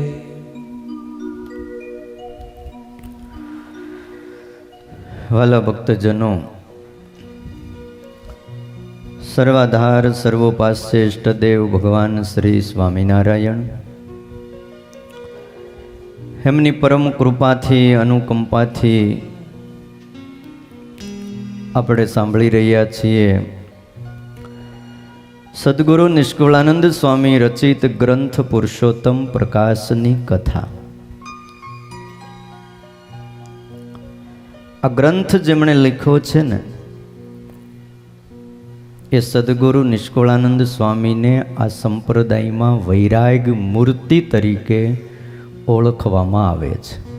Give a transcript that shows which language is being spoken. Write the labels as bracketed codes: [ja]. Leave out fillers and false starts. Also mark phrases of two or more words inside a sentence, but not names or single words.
[gu] વ્હાલા ભક્તજનો, સર્વાધાર સર્વોપાસ્ય ઇષ્ટદેવ ભગવાન શ્રી સ્વામિનારાયણ એમની પરમ કૃપાથી અનુકંપાથી આપણે સાંભળી રહ્યા છીએ સદગુરુ નિષ્કુળાનંદ સ્વામી રચિત ગ્રંથ પુરુષોત્તમ પ્રકાશની કથા। આ ગ્રંથ જેમણે લખ્યો છે ને એ સદગુરુ નિષ્કુળાનંદ સ્વામીને આ સંપ્રદાયમાં વૈરાગ મૂર્તિ તરીકે ઓળખવામાં આવે છે।